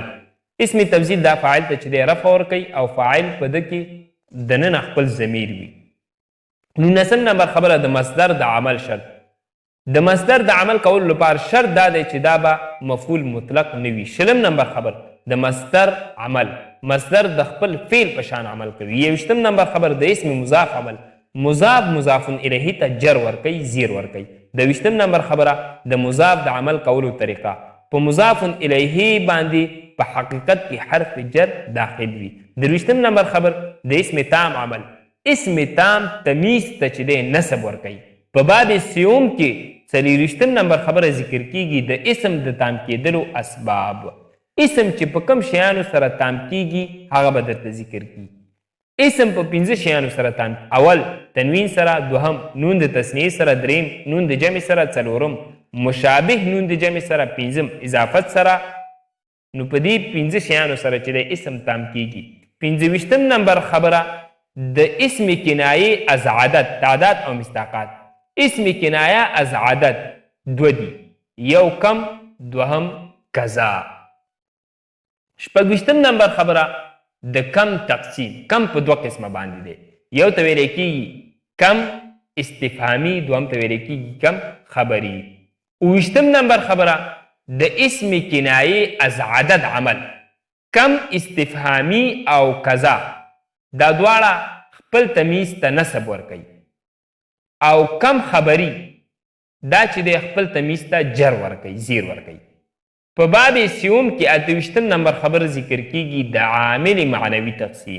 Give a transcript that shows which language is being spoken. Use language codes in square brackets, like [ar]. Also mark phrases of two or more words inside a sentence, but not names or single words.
[ps] اسم تبذیل دا فاعل ته چې دی رفع ورکوي او فاعل په ده کې دننه خپل ضمیر وي. 19 نمبر خبره د مصدر د عمل شرط. د مصدر د عمل کولو لپاره شرط دا دی چې دا به [ar] مفعول مطلق [ps] نه وي. 20 نمبر خبر د مصدر عمل. مصدر د خپل فعل په شان عمل کوي. 21 نمبر خبر د اسم مضاف عمل. مضاف [ar] مضاف الیه [ps] ته جر ورکوي، زیر ورکوي. د 20 نمبر خبره د مضاف د عمل کولو طریقه. په [ar] مضاف الیه [ps] باندې په حقیقت کې [ar] حرف جر [ps] داخل وي. 23 نمبر خبر د اسم تام عمل. اسم تام تمیز ته چې دی نسب ورکوي. په باب سیوم کې 24 نمبر خبره ذکر کیږي د اسم د تام کېدلو اسباب. اسم چې په کوم شیانو سره تام کیږي هغه به درته ذکر کیږي. اسم په 5 شیانو سره تام. اول تنوین سره، دوهم نون د تثنیې سره، دریم نون د جمع سره، څلورم مشابه نون د جمع سره، پنځم اضافت سره. نو په دې 5 شیانو سره چې د اسم تام کیږي. 25 نمبر خبره د اسم کنایه از عدد، تعداد او مستاقات. اسم کنایه از عدد دو دي، یو کم، دوهم کذا. 26 نمبر خبره د کم تقسیم. کم په 2 قسمه باندې دی. یو ته ویل کېږي کم استفهامي، دوهم ته ویل کېږي کم خبري. 29 نمبر خبره د اسم کنایه از عدد عمل. کم استفهامي او کذا دا دواړه خپل تمیز ته نسب ورکوي، او کم خبری دا چې د خپل تمیز ته جر ورکوي، زیر ورکوي. په باب سیوم کې 28 نمبر خبر ذکر کیږي د عامل معنوي تقسیم.